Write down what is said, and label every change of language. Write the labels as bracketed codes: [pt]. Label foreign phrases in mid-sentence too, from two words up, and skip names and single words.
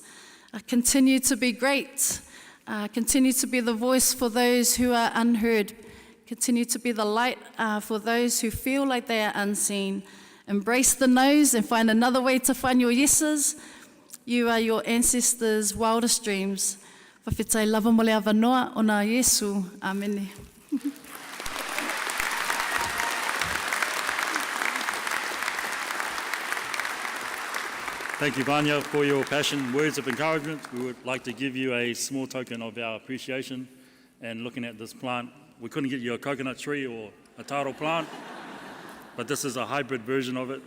[en] Continue to be great. Continue to be the voice for those who are unheard. Continue to be the light for those who feel like they are unseen. Embrace the no's and find another way to find your yeses. You are your ancestors' wildest dreams. [sm] Whawhetai lava mo le avanoa o nā Iesu. [en] Amen. Thank you, Vania, for your passion words of encouragement. We would like to give you a small token of our appreciation. And looking at this plant, we couldn't get you a coconut tree or a taro plant, but this is a hybrid version of it.